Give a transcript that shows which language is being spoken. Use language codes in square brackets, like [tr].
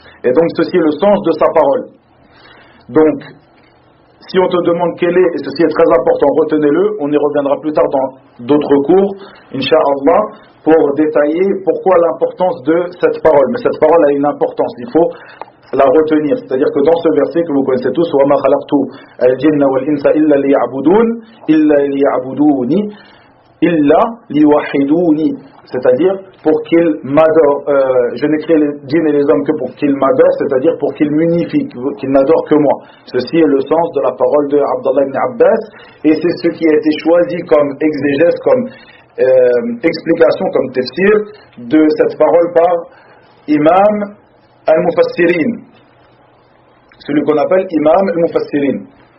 [fr] Et donc ceci est le sens de sa parole. Donc, si on te demande quel est, et ceci est très important, retenez-le, on y reviendra plus tard dans d'autres cours, Inch'Allah, pour détailler pourquoi l'importance de cette parole. Mais cette parole a une importance, il faut la retenir. C'est-à-dire que dans ce verset que vous connaissez tous, [ar] وَمَا خَلَقْتُ الْجِنَّ وَالْإِنسَ إِلَّا لِيَعْبُدُونِ إِلَّا لِيَعْبُدُونِ إِلَّا لِيُوَحِّدُونِ. [fr] C'est-à-dire pour qu'ils m'adorent. Je n'ai créé les djinns et les hommes que pour qu'ils m'adorent, c'est-à-dire pour qu'ils m'unifient, qu'ils n'adorent que moi. Ceci est le sens de la parole de Abdullah ibn Abbas, et c'est ce qui a été choisi comme exégèse, comme explication, comme tafsir de cette parole par Imam al-Mufassirin, celui qu'on appelle Imam al-Mufassirin.